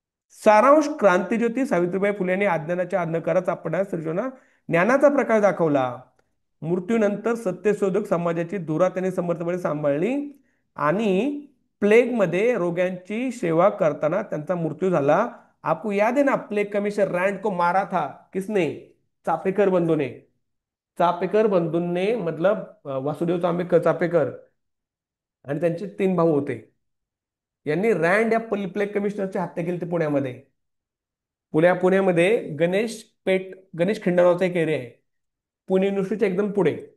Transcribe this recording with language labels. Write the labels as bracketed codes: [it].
[mr] सारांश, क्रांतीज्योती सावित्रीबाई फुले यांनी अज्ञानाच्या अंधकारात आपणास सृजना ज्ञानाचा प्रकाश दाखवला. मृत्यूनंतर सत्यशोधक समाजाची धुरा त्यांनी समर्थपणे सांभाळली आणि प्लेगमध्ये रोग्यांची सेवा करताना त्यांचा मृत्यू झाला. [hi] आपको याद है ना, प्लेग कमिश्नर रैंड को मारा था किसने? चापेकर बंधू ने. [mr] चापेकर बंधूंनी, मतलब वासुदेव चापेकर आणि त्यांचे 3 भाऊ होते. यांनी रँड या प्लेग कमिशनरची हत्या केली होती पुण्यामध्ये. पुण्यामध्ये गणेश खिंड नावाचा एक एरिया आहे, पुणे युनिव्हर्सिटीच्या एकदम पुढे.